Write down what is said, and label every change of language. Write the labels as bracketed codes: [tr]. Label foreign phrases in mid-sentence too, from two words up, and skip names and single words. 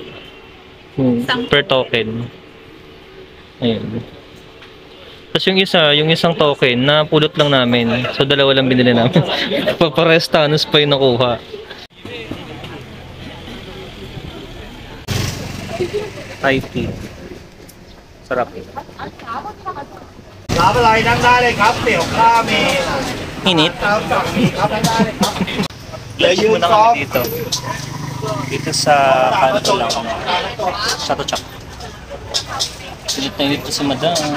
[tl] Per token. Ayun. Tapos yung isang token, napulot lang namin. So dalawa lang binili namin. Papares Thanos pa yung nakuha. [en] Thai tea. [tl] Sarap. [th] รับอะไรนั่งได้เลยครับเตี๋ยวข้าวมี [tl] Init. [th] ครับสั่งมีครับนั่งได้เลยครับ [tl] Lunch muna kami dito. Dito sa kanto lang. Chato Chak. Init na init si madam.